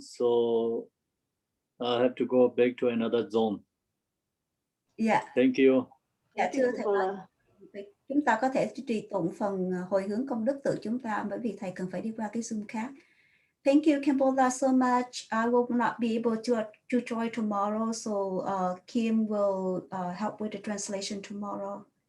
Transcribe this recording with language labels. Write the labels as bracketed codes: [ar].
[en] So I have to go back to another zone. Yeah. Thank you. [vi] Dạ thưa thầy, chúng ta có thể trì tụng phần hồi hướng công đức tự chúng ta, bởi vì thầy cần phải đi qua cái Zoom khác. [en] Thank you, Kambola, so much. I will not be able to join tomorrow, so Kim will help with the translation tomorrow.